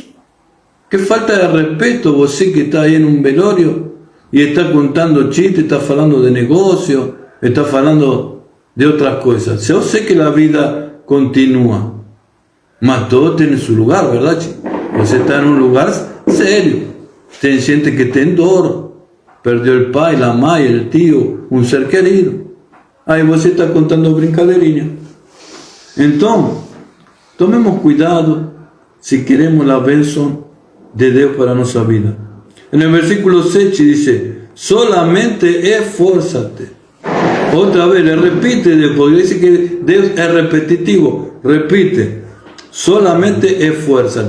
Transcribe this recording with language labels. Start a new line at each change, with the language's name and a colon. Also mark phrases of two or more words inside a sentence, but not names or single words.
Spanish: Qué falta de respeto, vos sí que está ahí en un velorio y está contando chistes, está hablando de negocio, está hablando de otras cosas. Yo sé que la vida continúa, mas todo tiene su lugar, ¿verdad, chico?
Portuguese: Você está
Spanish: en un lugar serio.
Portuguese: Tem gente que tem dor, perdió el pai, la mãe, el tío, un ser querido. Aí você está contando brincadeirinha. Então,
Spanish: tomemos cuidado si queremos la bendición de Dios para nuestra vida. En el versículo 7 dice, solamente esfuérzate. Otra vez le repite, porque dice que Dios es repetitivo, repite, solamente esfuérzate.